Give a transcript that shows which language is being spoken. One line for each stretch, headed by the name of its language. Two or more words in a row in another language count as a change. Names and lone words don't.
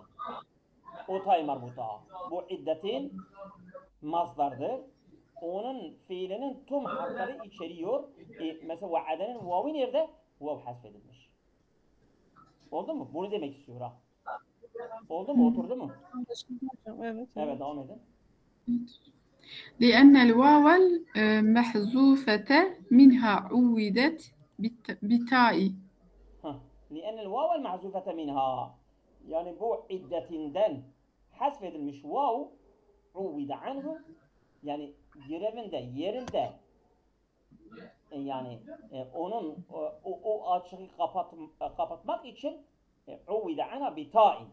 Turkish: O ta'yı marbuta. Bu iddetin masdardır. Onun fiilinin tüm harfleri içeriyor. Mesela va'adenin vav'ı nerede? Vav hasfedilmiş. Oldu mu? Bunu demek istiyor ha. Oldu mu? Oturdu mu? Anlaşıldı hocam. Evet. Evet, devam edin.
Arabic: لأن الواو المحذوفة منها عودت بتاء. لأن الواو المحذوفة منها.
Turkish: Yani bu iddetinden hasfedilmiş vav
Arabic: عوض عنه,
Turkish: yani yerinde yani onun o açığı kapatmak için
Arabic: عوض عنها بتاء.